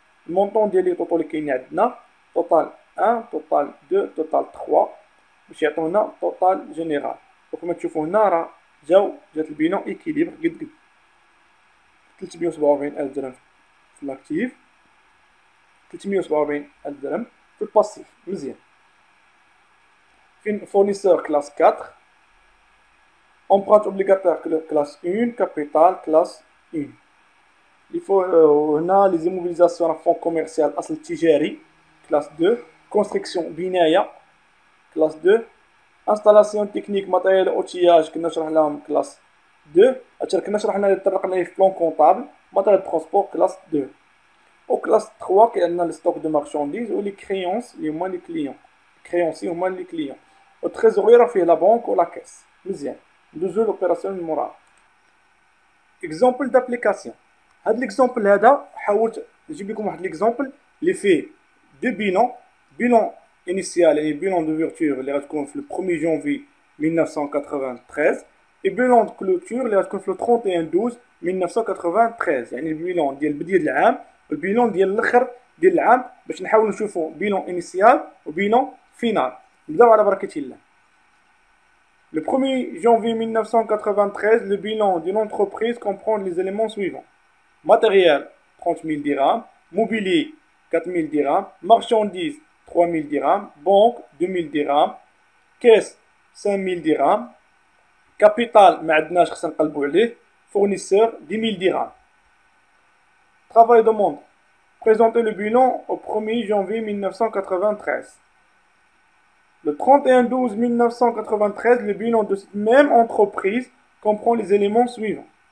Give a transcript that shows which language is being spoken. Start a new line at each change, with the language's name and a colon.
Arabic: المونطون ديال لي طوطو اللي كاينين عندنا توتال 1 توتال 2 توتال 3 باش يعطونا توتال جينيرال. وكما تشوفوا هنا راه جات البيلون ايكيليبر قد 347,000 درهم في الاكتيف، 347,000 درهم في الباسيف. مزيان.
French: فين فورنيسور كلاس 4، empreinte obligatoire classe 1, capital classe 1. Il faut هنا les immobilisations à fonds commercial أصل تجاري classe 2, construction بناية classe 2, installation technique matériel outillage
Arabic: كنا نشرح لهم
French: classe 2.
Arabic: كنا شرحنا تطرقنا في بلان كونطابل matériel de transport classe 2. au classe 3 كاين لنا الستوك دو مارشانديز و لي كريونس اللي هما لي كليون، كريونسي هما لي كليون، و التريزوري راه فيه لا بانك و لا كاس. مزيان. ندوزو لوبيراسيون المورال. اكزومبل دابليكاسيون. هاد ليكزومبل هذا حاولت نجيب لكم واحد ليكزومبل اللي فيه دو بيلون انيسيال يعني بيلون دو فيرتور اللي غتكون في 1 جونفي 1993
French: et bilan de clôture
Arabic: اللي غتكون في 31/12/1993 يعني البيلون ديال بداية العام والبيلون ديال الاخر ديال العام باش نحاولوا نشوفوا بيلون انيسيال وبيلون فينال. نبداو على بركة الله.
French: Le 1er janvier 1993, le bilan d'une entreprise comprend les éléments suivants. Matériel, 30 000 dirhams. Mobilier, 4 000 dirhams. Marchandises, 3 000 dirhams. Banque, 2 000 dirhams. Caisse, 5 000 dirhams.
Arabic: Capital, ما عندناش خصنا نقلبوا عليه.
French: Fournisseur, 10 000 dirhams. Travail de monde. Présenter le bilan au 1er janvier 1993. Le 31/12/1993, le bilan de cette même entreprise comprend les éléments suivants.